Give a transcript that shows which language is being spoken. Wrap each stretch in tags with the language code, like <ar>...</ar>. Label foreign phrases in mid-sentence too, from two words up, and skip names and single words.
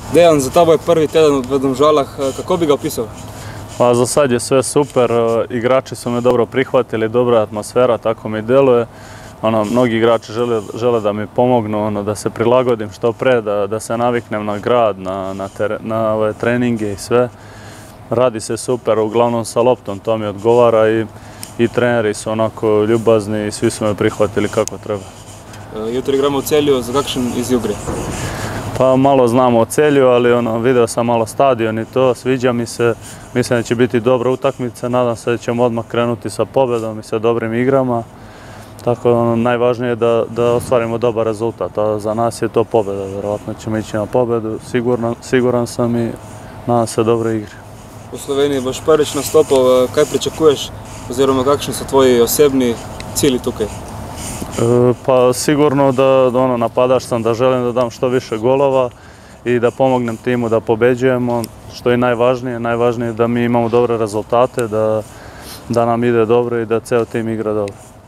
<sl>Dejan, za tabo je prvi teden v Domžalah,</sl> <sr>kako bi ga opisao? Pa za sad je sve super, igrači su me dobro prihvatili, dobra atmosfera, tako mi deluje. Mnogi igrači žele da mi pomognu, da se prilagodim što pre, da se naviknem na grad, na ove treninge i sve. Radi se super, uglavnom sa loptom, to mi odgovara i treneri su onako ljubazni i svi su me prihvatili kako treba.</sr> <sl>Jutro igramo u Celju, za kakšen izziv gre?</sl> <sr>Pa malo znamo o Celju, ali video sam malo stadion i to, sviđa mi se. Mislim da će biti dobra utakmica, nadam se da ćemo odmah krenuti sa pobedom i sa dobrim igrama. Tako najvažnije je da ostvarimo dobar rezultat, a za nas je to pobeda. Verovatno ćemo ići na pobedu, siguran sam i nadam se dobre igre.</sr> <sl>V Sloveniji boš prvič nastopal, kaj pričakuješ oziroma kakšni so tvoji osebni cilji tukaj?</sl> <sr>Pa sigurno da napadač sam, da želim da dam što više golova i da pomognem timu da pobeđujemo, što je najvažnije. Najvažnije je da mi imamo dobre rezultate, da nam ide dobro i da ceo tim igra dobro.</sr>